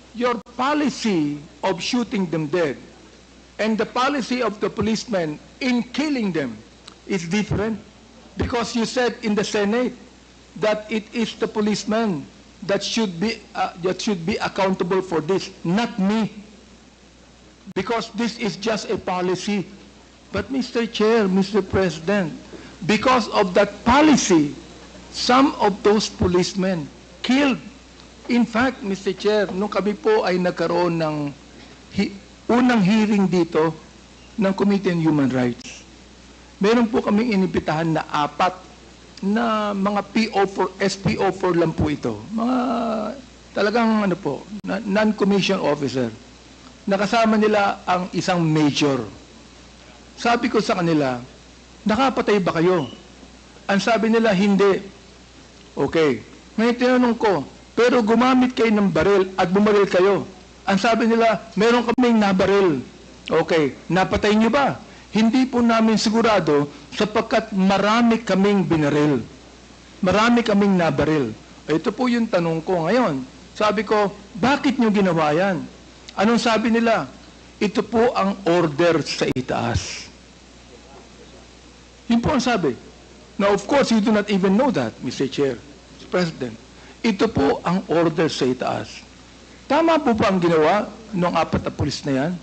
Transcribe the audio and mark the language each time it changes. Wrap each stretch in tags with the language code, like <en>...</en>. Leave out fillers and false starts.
<en>your policy of shooting them dead and the policy of the policemen in killing them is different, because you said in the Senate that it is the policemen that should be accountable for this, not me, because this is just a policy. But Mr. Chair, Mr. President, because of that policy, some of those policemen killed. In fact, Mr.</en> <tl>Chair, nung kami po ay nagkaroon ng unang hearing dito ng Committee on Human Rights, meron po kaming inibitahan na 4 na mga SPO4 lang po ito. Mga talagang non-commissioned officer. Nakasama nila ang isang major. Sabi ko sa kanila, nakapatay ba kayo? Ang sabi nila, hindi. Okay. Ngayon tinanong ko, pero gumamit kayo ng baril at bumaril kayo. Ang sabi nila, meron kaming nabaril. Okay. Napatay niyo ba? Hindi po namin sigurado sapagkat marami kaming binaril. Marami kaming nabaril. Ito po yung tanong ko ngayon. Sabi ko, bakit niyo ginawa yan? Anong sabi nila? Ito po ang order sa itaas. Yun po ang sabi.</tl> <en>Now, of course, you do not even know that, Mr. Chair, Mr. President.</en> <tl>Ito po ang order sa itaas. Tama po ba ang ginawa ng 4 na pulis na yan?</tl>